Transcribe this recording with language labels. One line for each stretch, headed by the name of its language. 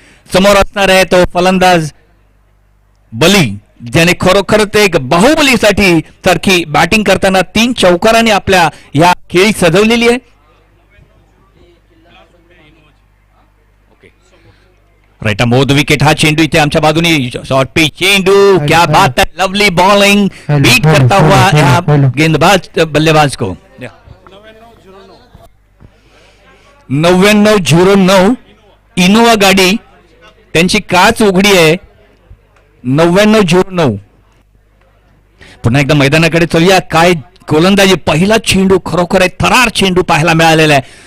Marathi: समोर असणार आहे तो फलंदाज बली ज्याने खरोखर एक बाहुबलीसाठी सारखी बॅटिंग करताना 3 चौकारांनी आपल्या या खेळी सजवलेली आहे. राईट मोद विकेट. हा चेंडू इथे आमच्या बाजूने शॉर्ट पिच चेंडू.
Hindi: क्या बात है. लवली बॉलिंग बीट करता हुआ गेंदबाज बल्लेबाज को.
Marathi: 9909 इनोवा गाडी त्यांची काच उघडी आहे. 9909. पुन्हा एकदा मैदानाकडे चलूया. काय गोलंदाजी. पहिला चेंडू खरोखर आहे थरार चेंडू पाहायला मिळालेला आहे.